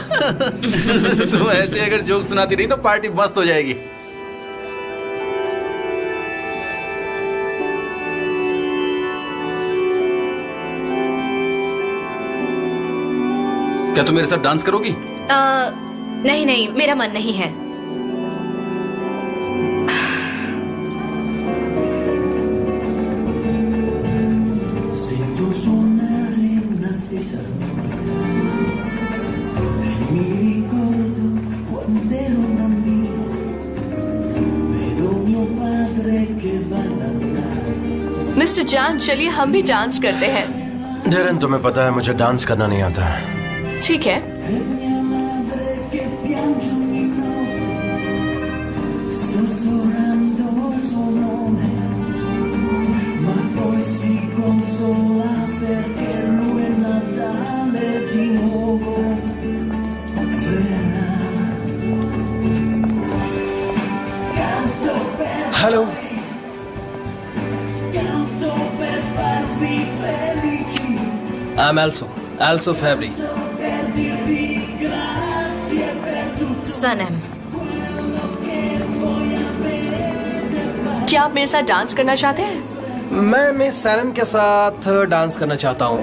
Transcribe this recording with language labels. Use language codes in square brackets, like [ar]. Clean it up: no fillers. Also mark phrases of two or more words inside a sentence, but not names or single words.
[hi] तुम ऐसे अगर जोक सुनाती रही तो पार्टी मस्त हो जाएगी। क्या तुम मेरे साथ डांस करोगी? नहीं नहीं, मेरा मन नहीं है। [it] Sento suonare una fisarmonica e mi ricordo quando ero bambino, vedo mio padre che va a lavorare. [hi] मिस्टर जान, चलिए हम भी डांस करते हैं। धीरेन, तुम्हें पता है मुझे डांस करना नहीं आता है। ठीक है। [it] E mia madre che piange ogni notte, sussurrando il suo nome, ma poi si consola perché lui è Natale di nuovo verrà. Canto per [hi] हेलो, [it] canto per farvi felici. [en] I am also फैब्री। [hi] सनम, क्या आप मेरे साथ डांस करना चाहते हैं? मैं मिस सैनम के साथ डांस करना चाहता हूँ।